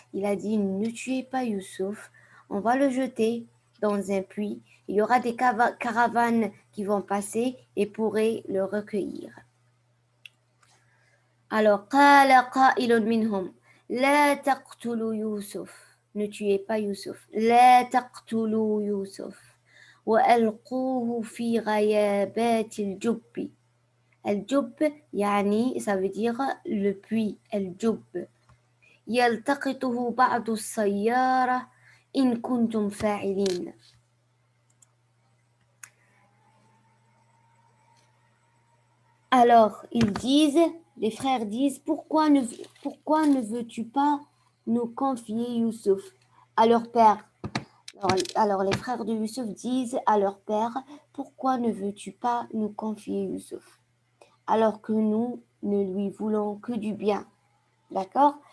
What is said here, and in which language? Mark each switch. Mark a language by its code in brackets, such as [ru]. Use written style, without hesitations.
[fr] Il a dit « Ne tuez pas Youssouf, on va le jeter dans un puits. Il y aura des caravanes qui vont passer et pourraient le recueillir. » Alors, [ar] قال قائل منهم لا تقتلوا يوسف. [fr] Ne tuez pas Youssouf. [ar] لا تقتلوا يوسف وألقوه في غيابات الجب. الجب يعني [fr] ça veut dire le puits. [ar] الجب يلتقطه بعض السيارة إن كنتم فاعلين. [fr] Alors, les frères disent, pourquoi ne veux-tu pas nous confier Youssouf à leur père? Alors, les frères de Youssouf disent à leur père, pourquoi ne veux-tu pas nous confier Youssouf alors que nous ne lui voulons que du bien? D'accord?